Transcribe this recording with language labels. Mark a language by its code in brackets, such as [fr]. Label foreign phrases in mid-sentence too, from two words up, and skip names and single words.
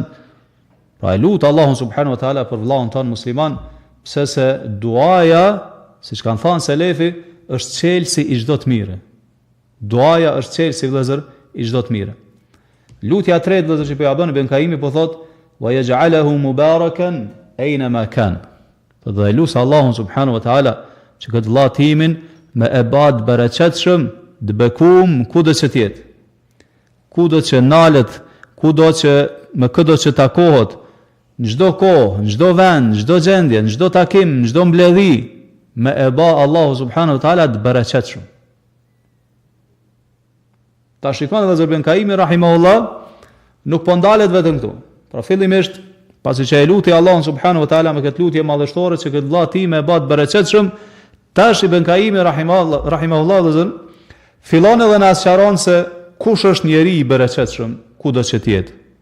[sq] Pra e lut Allahun [ar] سبحانه وتعالى [sq] për vëllain ton musliman, pse se duaja, siç kanë thënë selefi, është çelësi i çdo të mirë. Duaja është çelësi vëllazër i çdo të mirë. Lutja e tretë vëllazër që po ja bën Ibn Kaimi po thotë [ar] ويجعله مباركا أينما كان. [sq] Po dhe lut Allahun [ar] سبحانه وتعالى [sq] që këtë vëlla timin me e bad bereqetshëm, të bekum kudo që tjetë, kudo që nalet, kudo që me kudo që takohet, në çdo kohë, në çdo vend, në çdo gjendje, në çdo takim, në çdo mbledhi, me e ba Allahu [ar] سبحانه وتعالى [sq] të bereqetshëm. Ta shikon edhe Ibn Kaimi rahimahullah, nuk po ndalet vetëm këtu. Pra fillimisht, pasi që e luti Allahun [ar] سبحانه وتعالى [sq] me këtë lutje madhështore që këtë vëlla tim e bë të bereqetshëm, tash Ibn Kaimi rahimahullah dhe fillon edhe na sqaron se kush është njeri i bereqetshëm kudo që të jetë.